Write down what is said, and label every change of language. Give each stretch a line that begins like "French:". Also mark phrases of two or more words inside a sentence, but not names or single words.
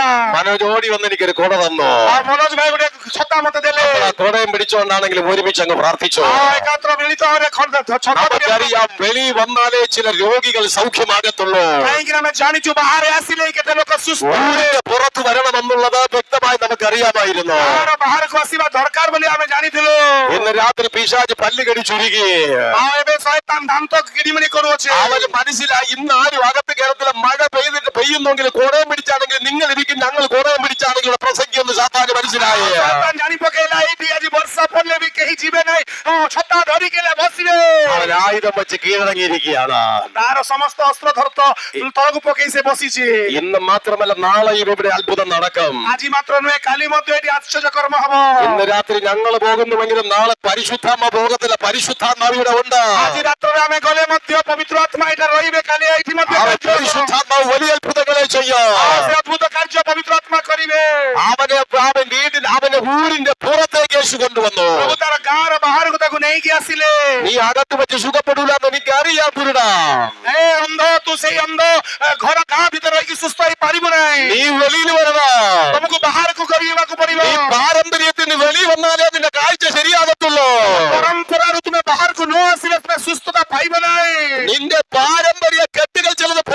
Malayalam: മനോജ് ഓടി വന്ന് എനിക്കൊരു കുട തന്നു.
Odia: ମନୋଜ ଭାଇ ଗୋଟେ ଛତା ମତେ ଦେଲେ।
Malayalam: കുടയും പിടിച്ചുകൊണ്ടാണെങ്കിലും ഒരുമിച്ച് അങ്ങ് പ്രാർത്ഥിച്ചു.
Odia: ଏକାତ୍ର ମିଳିତ
Malayalam: നമുക്കറിയാം, വെളി വന്നാലേ ചില രോഗികൾ സൗഖ്യമാകത്തുള്ളൂ.
Odia: କାହିଁକି ଆମେ ଜାଣିଛୁ ବାହାରେ ଆସିଲେ କେତେ ଲୋକ ସୁସ୍ଥ
Malayalam: പുറത്തു വരണമെന്നുള്ളത് വ്യക്തമായി നമുക്കറിയാമായിരുന്നു.
Odia: ବାହାରକୁ ଆସିବା ଦରକାର ବୋଲି ଆମେ ଜାଣିଥିଲୁ।
Malayalam: ഇന്ന് രാത്രി പിശാച് പല്ല് കടിച്ചുരുകി.
Odia: ଆଉ ଏବେ ଶୟତାନ ଦାନ୍ତ କିଡ଼ିମିଡ଼ି କରୁଅଛି।
Malayalam: അവന് മനസ്സിലായി, ഇന്ന് ആരും അകത്ത് കേരളത്തിലെ മഴ പെയ്യുന്നെങ്കിൽ കുടയും പിടിച്ചാണെങ്കിൽ നിങ്ങൾ ഇരിക്കും, ഞങ്ങൾ കുടയും പിടിച്ചാണെങ്കിൽ പ്രസംഗിയെന്ന് സാത്താന് മനസ്സിലായി.
Odia: ଜାଣି ପକେଇଲା ଏଇଠି ଆଜି ବର୍ଷା ପଡିଲେ ବି କେହି ଯିବେ ନାହିଁ, ଛତା ଧରିକି ବସିବେ।
Malayalam: അവൻ ആയുധം വെച്ച് കീഴടങ്ങിയിരിക്കുകയാണ്.
Odia: ତାର ସମସ୍ତ ଅସ୍ତ୍ର ଧର୍ତ ତଳକୁ ପକେଇ ସେ ବସିଛି।
Malayalam: ഇന്ന് മാത്രമല്ല, നാളെയും ഇവിടെ അത്ഭുതം നടക്കും.
Odia: ଆଜି ମାତ୍ର ନୁହେଁ, କାଲି ମଧ୍ୟ ଏଠି ଆଶ୍ଚର୍ଯ୍ୟ କର୍ମ ହବ।
Malayalam: ഇന്ന് രാത്രി ഞങ്ങൾ പോകുന്നുവെങ്കിലും നാളെ പരിശുദ്ധാത്മ പോകത്തില്ല, പരിശുദ്ധാത്മാവ് ഇവിടെ ഉണ്ട്.
Odia: ଆଜି ରାତ୍ରରେ ଆମେ ଗଲେ ମଧ୍ୟ ପବିତ୍ର ଆତ୍ମା ଏଇଟା ରହିବେ, କାଲି ଏଇଠି ମଧ୍ୟ
Malayalam: പരിശുദ്ധാത്മാവ് വലിയ അത്ഭുതങ്ങളെ ചെയ്യും.
Odia: ସେ ଅଦ୍ଭୁତ କାର୍ଯ୍ୟ ପବିତ୍ର ଆତ୍ମା କରିବେ।
Malayalam: അവന്റെ ഊരിന്റെ പുറത്തേക്ക് യേശു കൊണ്ടുവന്നു.
Odia: ପ୍ରଭୁ ତାର ଗାଁର ବାହାରକୁ ତାକୁ ନେଇକି ଆସିଲେ।
Malayalam: നീ അകത്ത് വെച്ച് സുഖപ്പെടൂല എന്ന് എനിക്ക് അറിയാം കുരുടാ.
Odia: ଏ ଅନ୍ଧ, ତୁ ସେଇ ଅନ୍ଧ ଘର ଗାଁ ଭିତରେ ରହିକି ସୁସ୍ଥ ହେଇପାରିବୁ ନାହିଁ।
Malayalam: നീ വെളിയിൽ വരണം.
Odia: ତମକୁ ବାହାରକୁ କରିବାକୁ ପଡିବ।
Malayalam: ഈ പാരമ്പര്യത്തിന് വെളി വന്നാലേ നിന്റെ കാഴ്ച ശരിയാകത്തുള്ളൂ.
Odia: ପରମ୍ପରାରୁ ତୁମେ ବାହାରକୁ ନ ଆସିଲେ ତୁମେ ସୁସ୍ଥତା ପାଇବ ନାହିଁ।
Malayalam: നിന്റെ പാരമ്പര്യ കെട്ടുകൾ ചില